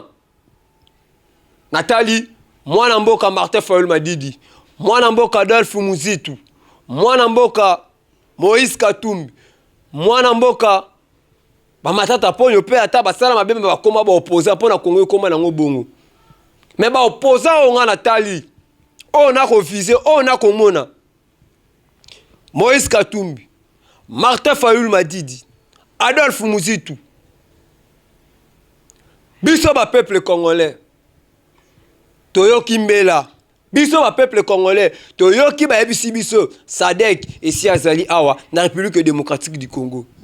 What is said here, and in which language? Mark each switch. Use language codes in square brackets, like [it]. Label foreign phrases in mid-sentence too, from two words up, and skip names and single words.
[ln] Nathalie, mwana mboka Martin Fayulu Madidi, mwana mboka Adolphe Muzitu, mwana mboka Moïse Katumbi, mwana mboka ba matata ponyo pe ata basala mabembe bakoma ba opposant pona Congo ekoma nango bongo. [fr] Mais ba opposant onga Nathalie on a refusé, on a komona. [ln] Moïse Katumbi, Martin Fayulu Madidi, Adolphe Muzitu. Biso ba [fr] peuple congolais. [ln] Toyoki Mbela. Biso ba [fr] peuple congolais. [ln] Toyoki ba ebisi biso Sadek et si azali awa na République démocratique du Congo.